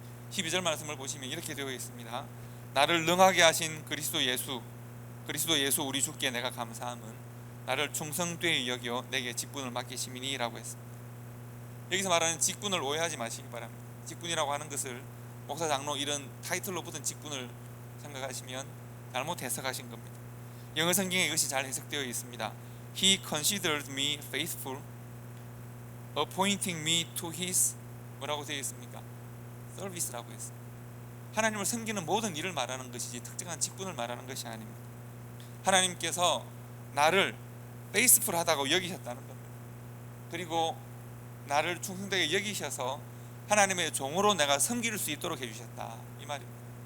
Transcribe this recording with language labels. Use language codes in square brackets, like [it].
[ko] 12절 말씀을 보시면 이렇게 되어 있습니다. 나를 능하게 하신 그리스도 예수 우리 주께 내가 감사함은 나를 충성되이 여겨 내게 직분을 맡기심이니라고 했습니다. 여기서 말하는 직분을 오해하지 마시기 바랍니다. 직분이라고 하는 것을 목사, 장로 이런 타이틀로 붙은 직분을 생각하시면 잘못 해석하신 겁니다. 영어 성경에 이것이 잘 해석되어 있습니다. [en] He considered me faithful, appointing me to his [ko] 뭐라고 되어 있습니까? 서비스라고 했습니다. 하나님을 섬기는 모든 일을 말하는 것이지 특정한 직분을 말하는 것이 아닙니다. 하나님께서 나를 페이스풀하다고 여기셨다는 겁니다. 그리고 나를 충성되게 여기셔서 하나님의 종으로 내가 섬길 수 있도록 해주셨다, 이 말입니다.